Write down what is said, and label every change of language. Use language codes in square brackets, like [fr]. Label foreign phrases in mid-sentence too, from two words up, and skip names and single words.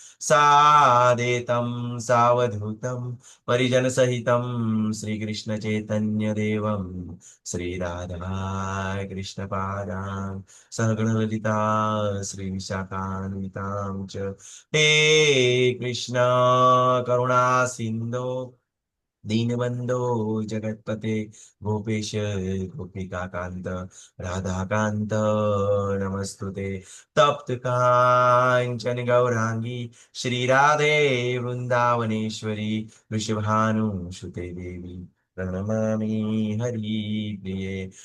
[sa] સાદેતમ સાવધૂતમ પરિજન સહિતમ શ્રી કૃષ્ણ ચૈતન્ય દેવમ શ્રી રાધા કૃષ્ણ પાદાન સહગણ લલિતા શ્રી વિશાખાન્વિતાં ચ હે કૃષ્ણ કરુણા સિંધો दीनबंधो जगतपते गोपेश गोपिकाकांत राधाकांत नमस्तुते. तप्त कांचन गौरांगी श्री राधे वृंदावनेश्वरी वृषभानुसुते देवी प्रणमामि हरिप्रिये.